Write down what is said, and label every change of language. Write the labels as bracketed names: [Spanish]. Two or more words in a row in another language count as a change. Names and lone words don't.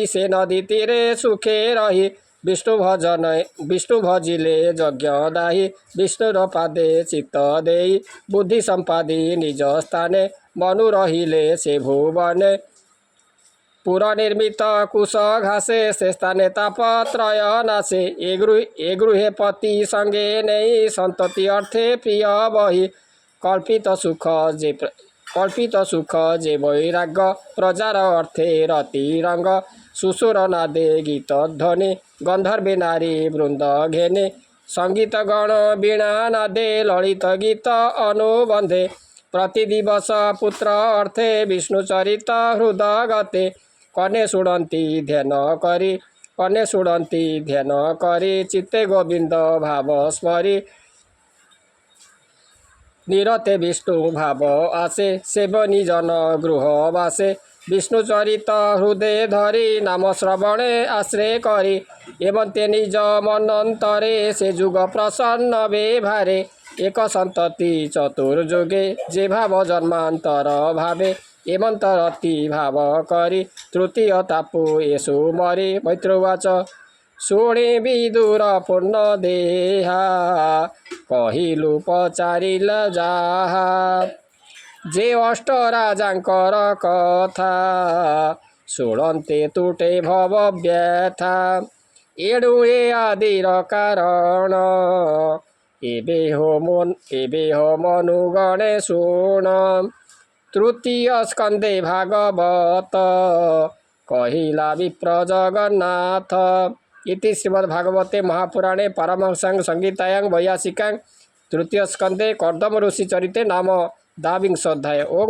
[Odia] ସେ ନଦୀ ତୀରେ ସୁଖେ ରହି ବିଷ୍ଣୁ ଭଜିଲେ ଯଜ୍ଞ ଦାହି ବିଷ୍ଣୁର ପାଦେ ଚିତ୍ତ ଦେଇ ବୁଦ୍ଧି ସଂପାଦି ନିଜ ସ୍ଥାନେ ମନୁ ରହିଲେ ସେ ଭୁବନେ ପୁର ନିର୍ମିତ କୁଶ ଘାସେ ସେ ସ୍ଥାନେ ତାପତ୍ରୟ ନାଶେ ଏ ଗୃହେ ପତି ସଂଗେ ନହିଁ ସଂତତି ଅର୍ଥେ ପ୍ରିୟ ବହି କଳ୍ପିତ ସୁଖ ଯେ ବୈରାଗ୍ୟ ପ୍ରଜାର ଅର୍ଥେ ରତି ରଂଗ ସୁସୁର ନାଦେ ଗୀତ ଧ୍ୱନି ଗଂଧର୍ବେ ନାରୀ ବୃଂଦ ଘେନେ ସଂଗୀତ ଗଣ ବୀଣା ନାଦେ ଲଳିତ ଗୀତ ଅନୁବଂଧେ ପ୍ରତିଦିବସ ପୁତ୍ର ଅର୍ଥେ ବିଷ୍ଣୁ ଚରିତ ହୃଦୟ ଗତେ କନେ ଶୁଣନ୍ତି ଧ୍ୟାନ କରି ଚିତ୍ତେ ଗୋବିଂଦ ଭାବ ସ୍ମରି ନିରତେ ବିଷ୍ଣୁ ଭାବ ଆସେ ସେବନି ଜନ ଗୃହ ବାସେ ବିଷ୍ଣୁ ଚରିତ ହୃଦୟ ଧରି ନାମ ଶ୍ରବଣେ ଆଶ୍ରୟ କରି ଏବଂ ତେ ନିଜ ମନଂତରେ ସେ ଯୁଗ ପ୍ରସନ୍ନ ବ୍ୟବହାରେ ଏକ ସଂତତି ଚତୁର୍ଯୁଗେ ଯେ ଭାବ ଜନ୍ମାଂତର ଭାବେ ଏବଂତରତି ଭାବ କରି ତୃତୀୟ ତାପୁ ଯେଷୁ ମରି ମୈତ୍ରୋବାଚ ଶୁଣେ ବିଦୁର ପୂର୍ଣ୍ଣ ଦେହା କହିଲୁ ପଚାରିଲ ଯାହା ଯେ ଅଷ୍ଟ ରାଜାଂକର କଥା ଶୁଣନ୍ତେ ତୁଟେ ଭବ ବ୍ୟଥା ଏଡୁଏ ଆଦିର କାରଣ ଏବେ ହୋ ମନୁଗଣେ ଶୁଣ ତୃତୀୟ ସ୍କଂଦେ ଭାଗବତ କହିଲା ବିପ୍ର ଜଗନ୍ନାଥ [Sanskrit] इति श्रीमद्भागवते महापुराणे पारमहंस्यां संहितायां वैयासिकां तृतीय स्कंदे कर्दम ऋषि चरिते नाम [Odia] 22 अध्याय।